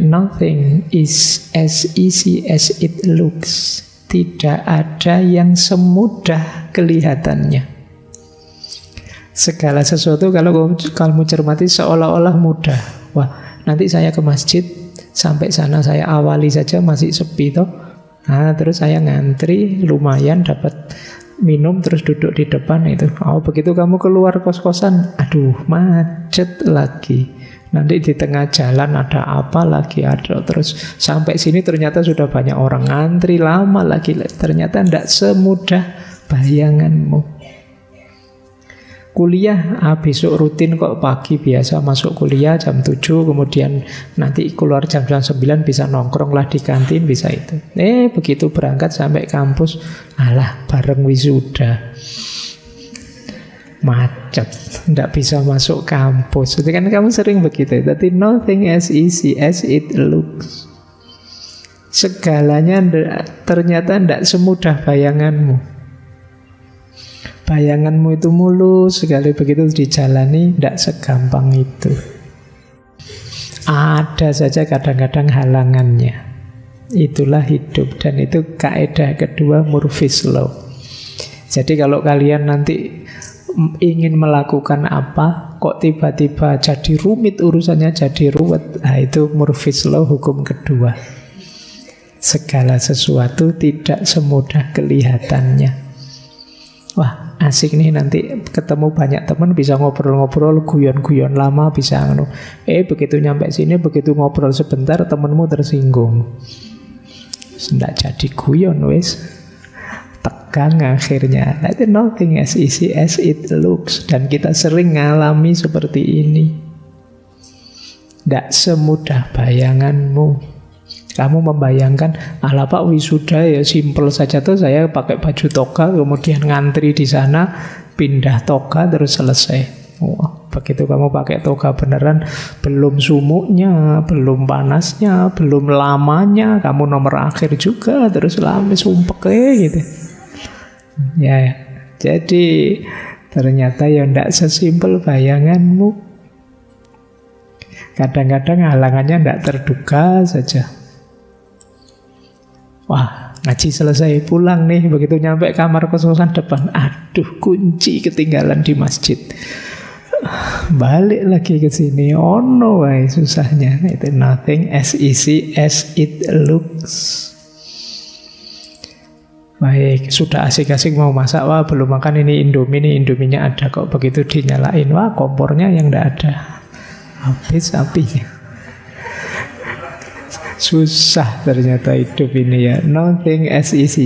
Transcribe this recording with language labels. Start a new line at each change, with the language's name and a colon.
English: Nothing is as easy as it looks.
Indonesian: Tidak ada yang semudah kelihatannya. Segala sesuatu kalau kamu cermati seolah-olah mudah. Wah, nanti saya ke masjid, sampai sana saya awali saja masih sepi toh. Nah, terus saya ngantri, lumayan dapat minum, terus duduk di depan itu. Oh, begitu kamu keluar kos-kosan, aduh, macet lagi. Nanti di tengah jalan ada apa lagi, ada terus sampai sini ternyata sudah banyak orang ngantri, lama lagi. Ternyata tidak semudah bayanganmu. Kuliah, besok rutin kok pagi biasa masuk kuliah jam 7, kemudian nanti keluar jam 9 bisa nongkrong lah di kantin, bisa itu. Begitu berangkat sampai kampus, alah bareng wisuda. Macet, tidak bisa masuk kampus. Jadi kan kamu sering begitu. Tapi
English: nothing as easy as it looks.
Indonesian: Segalanya ternyata tidak semudah bayanganmu. Bayanganmu itu mulus, sekali begitu dijalani tidak segampang itu. Ada saja kadang-kadang halangannya. Itulah hidup, dan itu kaidah kedua, Murphy's Law. Jadi kalau kalian nanti ingin melakukan apa, kok tiba-tiba jadi rumit urusannya, jadi ruwet, nah itu Murphy's Law, hukum kedua. Segala sesuatu tidak semudah kelihatannya. Wah, asik nih nanti ketemu banyak teman, bisa ngobrol-ngobrol, guyon-guyon lama, bisa begitu nyampe sini, begitu ngobrol sebentar, temanmu tersinggung. Tidak jadi guyon, wes. Tegang akhirnya. Itu
English: nothing as easy as it looks.
Indonesian: Dan kita sering ngalami seperti ini. Tidak semudah bayanganmu. Kamu membayangkan, ala Pak wisuda ya simple saja tuh, saya pakai baju toga, kemudian ngantri di sana, pindah toga terus selesai. Wah, begitu kamu pakai toga beneran, belum sumuknya, belum panasnya, belum lamanya, kamu nomor akhir juga, terus lama sumpek gitu. Ya, jadi ternyata ya tidak sesimpel bayanganmu. Kadang-kadang halangannya tidak terduga saja. Wah, ngaji selesai, pulang nih, begitu nyampe kamar kos-kosan depan, aduh, kunci ketinggalan di masjid. Balik lagi ke sini,
English: oh no,
Indonesian: susahnya. Itu
English: nothing as easy as it looks.
Indonesian: Baik, sudah asik-asik mau masak, wah belum makan ini Indomie nih, Indominya ada kok, begitu dinyalain, wah kompornya yang tidak ada, habis apinya. Susah ternyata hidup ini ya.
English: Nothing as easy.